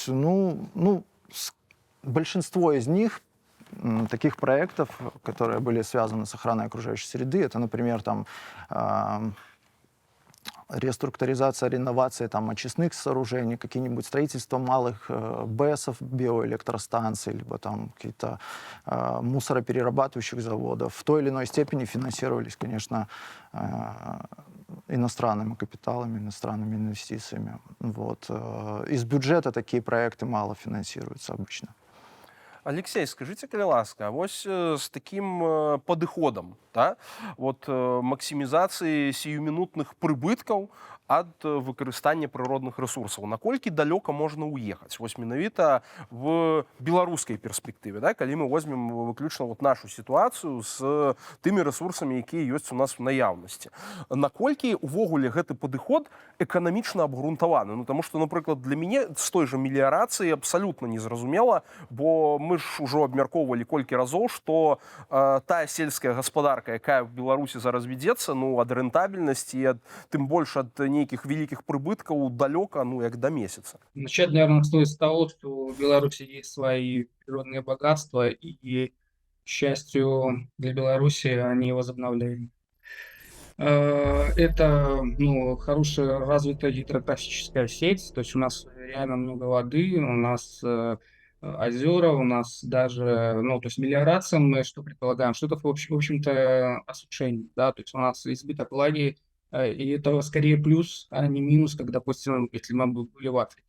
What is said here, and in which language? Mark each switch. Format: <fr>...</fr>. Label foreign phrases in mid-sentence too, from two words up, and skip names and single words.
<ru>Ну, большинство из них, таких проектов, которые были связаны с охраной окружающей среды, это, например, там, реструктуризация, реновация там, очистных сооружений, какие-нибудь строительство малых БЭСов, биоэлектростанций, либо там какие-то мусороперерабатывающих заводов, в той или иной степени финансировались, конечно, иностранными капиталами, иностранными инвестициями. Вот. Из бюджета такие проекты мало финансируются обычно. Алексей, скажите,</ru> <be>калі ласка, вось с таким падыходам, да? Вот максімізацыі сіюмінутных прыбыткаў ад выкарыстання прыродных рэсурсаў. Наколькі далёка можна ўехаць? Вось менавіта в беларускай перспектыве, да? Калі мы возьмем выключна вот нашу сітуацыю з тымі рэсурсамі, якія ёсць у нас в наяўнасці. Наколькі увогуле гэты падыход эканамічна абгрунтаваны? Ну, таму што, напрыклад, для мяне з той жа меліярацыі абсалютна незразумела, бо мы ж ужо абмяркоўвалі колькі разоў, што тая сельская гаспадарка, якая в Беларусі зараз вядзецца, ну, ад рэнтабельнасці, тым больш ад нейкіх вялікіх прыбыткаў далёка, ну, як до месяца.</be> <ru>Начать, наверное, стоит с того, что в Беларуси есть свои природные богатства, и, к счастью, для Беларуси они возобновляемы. Это, ну, хорошая развитая гидрографическая сеть, то есть у нас реально много воды, у нас озера, у нас даже, ну, то есть мелиорация, мы что предполагаем, что это, в общем-то, осушение, да, то есть у нас избыток влаги, и это скорее плюс, а не минус, как, допустим, если мы были в Африке.</ru>